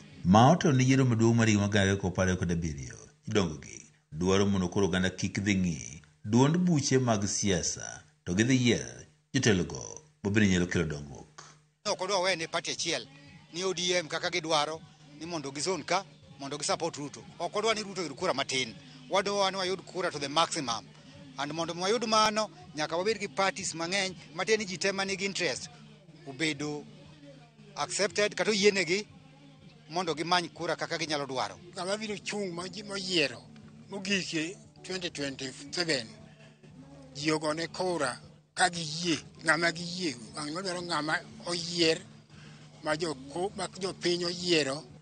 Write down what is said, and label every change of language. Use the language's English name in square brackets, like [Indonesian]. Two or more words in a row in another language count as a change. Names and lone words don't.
[Luo (Kenya and Tanzania)] ma oto ni yiero maduong' mar higa magana ariyo kod 27 idongo gi dwaro mondo koro oganda kik dhi ng'i duond buche mag siasa to gidhi yier jotelogo bobende nyalo kelo dongruok. Ok odwa wene party achiel ni ODM kaka gidwaro ni mondo gizon ka mondo gisupport Ruto ok odwa ni Ruto yud kura matin wadwa ni wayud kura [English] to the maximum and [Luo (Kenya and Tanzania)] mondo wayud mano nyaka wabed gi parties mang'eny mateni ji te manigi interest ubedo accepted kata yienegi mondo gimany kura kaka ginyalo dwaro. Ng'ama biro chung' moyiero mogike 2027 ji ogone kura ka giyie ng'ama giyie wadwaro ng'ama oyier ma jopiny oyiero.